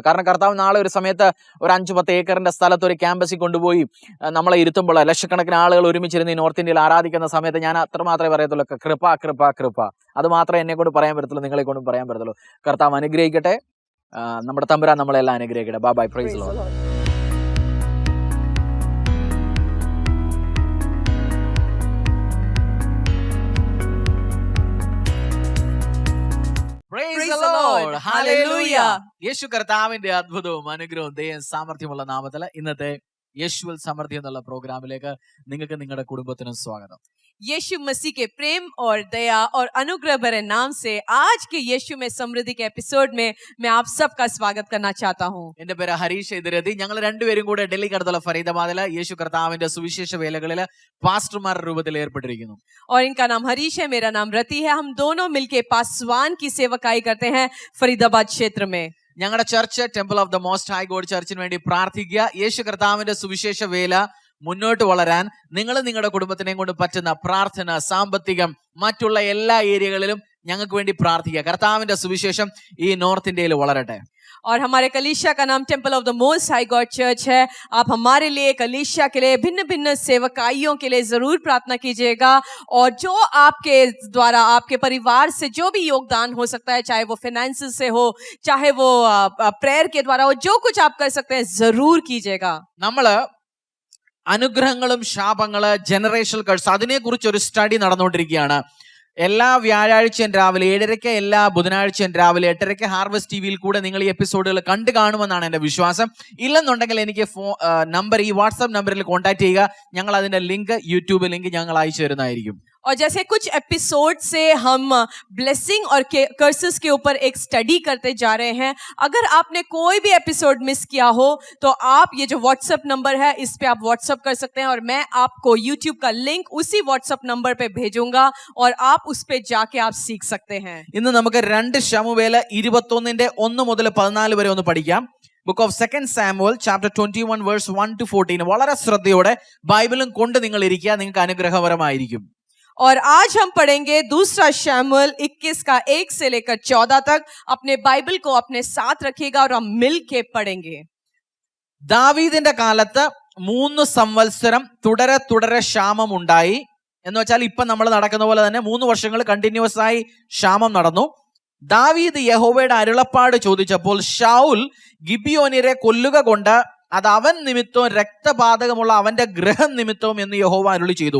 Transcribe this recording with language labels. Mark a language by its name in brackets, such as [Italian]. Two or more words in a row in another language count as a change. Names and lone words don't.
[Malayalam] കാരണം കർത്താവ് നാളെ ഒരു സമയത്ത് ഒരു 5-10 ഏക്കറിന്റെ സ്ഥലത്ത് ഒരു ക്യാമ്പസിൽ കൊണ്ടുപോയി നമ്മളെ ഇരുത്തുമ്പോൾ ലക്ഷക്കണക്കിന് ആളുകൾ ഒരുമിച്ചിരുന്ന് ഈ നോർത്ത് ഇന്ത്യയിൽ ആരാധിക്കുന്ന സമയത്ത് ഞാൻ അത്രമാത്രമേ പറയത്തുള്ളൂ, കൃപ കൃപ കൃപ. അത് മാത്രമേ എന്നെ കൊണ്ട് പറയാൻ പറ്റത്തുള്ളൂ, നിങ്ങളെ കൊണ്ടും പറയാൻ പറ്റത്തുള്ളൂ. കർത്താവ് അനുഗ്രഹിക്കട്ടെ. നമ്മുടെ തമ്പുരാൻ നമ്മളെല്ലാം അനുഗ്രഹിക്കട്ടെ. [English] Bye, Praise the Lord. Praise the Lord. Hallelujah. [Malayalam] യേശു കർത്താവിന്റെ അത്ഭുതവും അനുഗ്രഹവും ദൈവം സാമർഥ്യമുള്ള നാമത്തിൽ ഇന്നത്തെ യേശുവിൽ സമൃദ്ധി എന്നുള്ള പ്രോഗ്രാമിലേക്ക് നിങ്ങൾക്ക് നിങ്ങളുടെ കുടുംബത്തിനും സ്വാഗതം. [Hindi] यीशु मसीह के प्रेम और दया और अनुग्रह भरे नाम से आज के यीशु में समृद्धि के एपिसोड में मैं आप सबका स्वागत करना चाहता हूँ. [Malayalam] എന്റെ പേര് ഹരീഷ് ഇതിരതി. ഞങ്ങൾ രണ്ടുപേരും കൂടെ ഡൽഹിക്കടുത്തുള്ള ഫരീദാബാദിലെ യേശു കർത്താവിന്റെ സുവിശേഷ വേലകളിൽ പാസ്റ്റർമാരുടെ രൂപത്തിൽ ഏർപ്പെട്ടിരിക്കുന്നു. [Hindi] और इनका नाम हरीश है, मेरा नाम रति है. हम दोनों मिलके पासवान की सेवकाई करते हैं फरीदाबाद क्षेत्र में. [Malayalam] ഞങ്ങളുടെ ചർച്ച് ടെമ്പിൾ ഓഫ് ദ മോസ്റ്റ് ഹൈ ഗോഡ് ചർച്ചിന് വേണ്ടി പ്രാർത്ഥിക്കുക. യേശു കർത്താവിന്റെ സുവിശേഷ വേല മുന്നോട്ട് വളരാൻ നിങ്ങൾ നിങ്ങളുടെ കുടുംബത്തിനെയും കൊണ്ട് പറ്റുന്ന പ്രാർത്ഥന, സാമ്പത്തികം, മറ്റുള്ള എല്ലാ ഏരിയകളിലും ഞങ്ങൾക്ക് വേണ്ടി പ്രാർത്ഥിക്കുക. കർത്താവിന്റെ സുവിശേഷം ഈ നോർത്ത് ഇന്ത്യയിൽ വളരട്ടെ. [Hindi] और हमारे कलीसिया का नाम टेम्पल ऑफ द मोस्ट हाई गॉड चर्च है। आप हमारे लिए, कलीसिया के लिए, भिन्न भिन्न सेवकाइयों के लिए जरूर प्रार्थना कीजिएगा। और जो आपके द्वारा, आपके परिवार से जो भी योगदान हो सकता है, चाहे वो फाइनेंस से हो, चाहे वो प्रेयर के द्वारा हो, जो कुछ आप कर सकते हैं जरूर कीजिएगा। [Malayalam] നമ്മള് അനുഗ്രഹങ്ങളും ശാപങ്ങള് [English] generational curse [Malayalam] അതിനെക്കുറിച്ച് ഒരു സ്റ്റഡി നടന്നുകൊണ്ടിരിക്കുകയാണ്. എല്ലാ വ്യാഴാഴ്ചയും രാവിലെ 7:30, എല്ലാ ബുധനാഴ്ചയും രാവിലെ 8:30 ഹാർവസ്റ്റ് ടിവിയിൽ കൂടെ നിങ്ങൾ ഈ എപ്പിസോഡുകൾ കണ്ടു കാണുമെന്നാണ് എൻ്റെ വിശ്വാസം. ഇല്ലെന്നുണ്ടെങ്കിൽ എനിക്ക് നമ്പർ, ഈ വാട്സാപ്പ് നമ്പറിൽ കോൺടാക്ട് ചെയ്യുക. ഞങ്ങൾ അതിന്റെ ലിങ്ക്, യൂട്യൂബ് ലിങ്ക് ഞങ്ങൾ അയച്ചു തരുന്നതായിരിക്കും. [Hindi] और जैसे कुछ एपिसोड से हम ब्लेसिंग और कर्सेस के ऊपर एक स्टडी करते जा रहे हैं, अगर आपने कोई भी एपिसोड मिस किया हो तो आप ये जो व्हाट्सएप नंबर है इस पे आप व्हाट्सएप कर सकते हैं और मैं आपको यूट्यूब का लिंक उसी व्हाट्सएप नंबर पे भेजूंगा और आप उस पे जाके आप सीख सकते हैं. [Malayalam] ഇന്ന് നമുക്ക് 2 ശമൂവേൽ 21:1 മുതൽ 14 വരെ ഒന്ന് പഠിക്കാം. [English] Book of 2 Samuel chapter 21 verse 1 to 14. [Malayalam] വളരെ ശ്രദ്ധയോടെ ബൈബിളും കൊണ്ട് നിങ്ങൾ ഇരിക്കുക, നിങ്ങൾക്ക് അനുഗ്രഹപരമായിരിക്കും. [Hindi] और आज हम पढ़ेंगे दूसरा शमूएल 21 का 1 से लेकर 14 तक. अपने बाइबल को अपने साथ रखिएगा और हम मिल के पढ़ेंगे. [Malayalam] ദാവീദിന്റെ കാലത്ത് 3 സംവത്സരം തുടരെ ക്ഷാമം ഉണ്ടായി. എന്ന് വെച്ചാൽ ഇപ്പൊ നമ്മൾ നടക്കുന്ന പോലെ തന്നെ 3 വർഷങ്ങൾ കണ്ടിന്യൂസ് ആയി ക്ഷാമം നടന്നു. ദാവീദ് യഹോവയുടെ അരുളപ്പാട് ചോദിച്ചപ്പോൾ ശൗൽ ഗിബിയോന്യരെ കൊല്ലുക കൊണ്ട് അത് അവൻ നിമിത്തവും രക്തപാതകമുള്ള അവന്റെ ഗ്രഹം നിമിത്തവും എന്ന് യഹോവ അരുളി ചെയ്തു.